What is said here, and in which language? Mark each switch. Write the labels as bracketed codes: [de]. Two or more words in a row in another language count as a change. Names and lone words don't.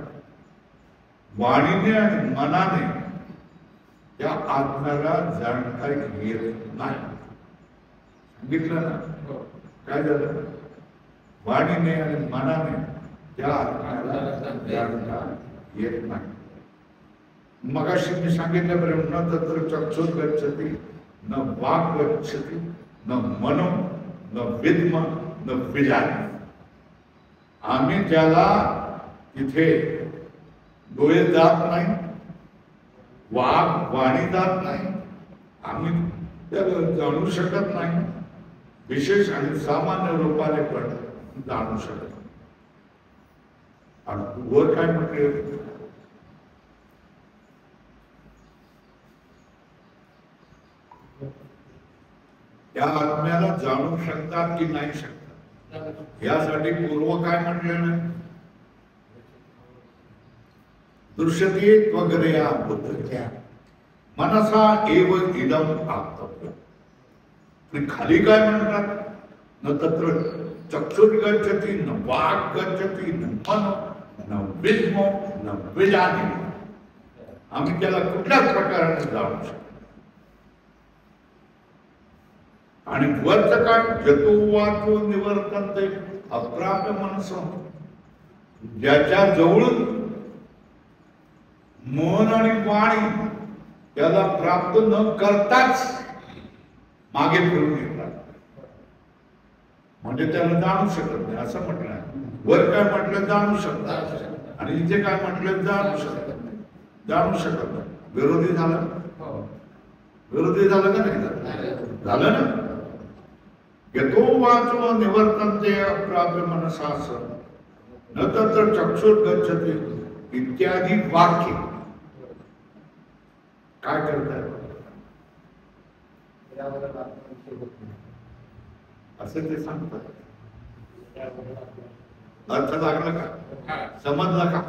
[mr] वाणीने आणि मनाने त्या आत्म्याला जाणता येत नाही. सांगितलं ना काय झालं? वाणीने आणि मनाने त्या आत्म्याला जाणता येत नाही. मगाशी मी सांगितल्याप्रमाणे [sa] न तत्र चक्षुर गच्छति न वाक् गच्छति न मनो न विद्म न विजानी. [mr] आम्ही त्याला तिथे डोळे जात नाही, वाणी जात नाही, आम्ही त्याला जाणू शकत नाही. विशेष आणि सामान्य रूपाने पण जाणू शकत नाही. आणि वर काय म्हटले? त्या आत्म्याला जाणू शकतात की नाही शकतात यासाठी पूर्व काय म्हटलं ना, [sa] दृश्यते त्वगरया बुद्धया मनसा एव इदम आप्तव्यम. [mr] खाली काय म्हणतात? [sa] न तत्र चक्षुर गच्छति न वाक् गच्छति न मनो न विद्मो न विजानी. [mr] आम्ही त्याला कुठल्याच प्रकाराने जाणू शकतो. आणि वरच काय? [sa] जतो वाचो निवर्तन्ते अप्राप्य मनसो. [mr] ज्याच्या जवळ मन आणि वाणी त्याला प्राप्त न करताच मागे फिरून येतात, म्हणजे त्याला जाणू शकत नाही असं म्हटलं आहे. वर काय म्हटलं? जाणू शकतात. आणि इथे काय म्हटलं? जाणू शकत नाही. जाणू शकत नाही. विरोधी झालं? विरोधी झालं का नाही? झालं ना. [sa] यतो वाचो निवर्तन्ते अप्राप्य मनसा सह न तत्र चक्षुर गच्छति [mr] इत्यादी वाक्य काय करतात? असं ते सांगतात. अर्थ लागला का? समजला का?